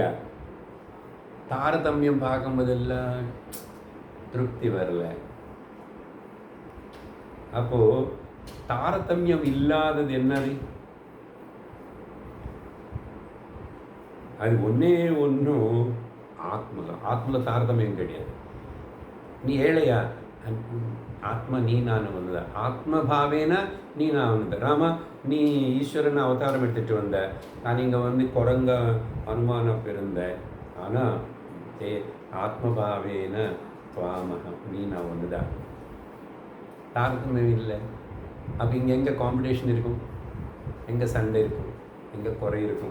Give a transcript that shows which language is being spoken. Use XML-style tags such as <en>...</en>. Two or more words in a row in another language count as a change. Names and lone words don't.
<ta>தாரதமியம் பார்க்கும்போதெல்லாம் திருப்தி வரல. அப்போது தாரதமியம் இல்லாதது என்னது? அது ஒன்றே ஒன்றும் ஆத்மல தாரதமியம் கிடையாது. நீ ஏழையா?</ta> <kn>ಆತ್ಮ ನೀ ನಾನು ಒಂದ ಆತ್ಮಭಾವೇನ ನೀ ನಾನು ಒಂದ ರಾಮ</kn> <ta>நீ ஈஸ்வரன் அவதாரம் எடுத்துகிட்டு வந்த, நான் இங்கே வந்து குரங்க அனுமானம் பிறந்தேன். ஆனால் ஆத்மபாவேன துவாமகம் நீ நான் ஒன்று தான். தாரதமியம் இல்லை. அப்போ இங்கே எங்கே காம்படிஷன் இருக்கும், எங்கே சண்டை இருக்கும், எங்கே குறை இருக்கும்.</ta>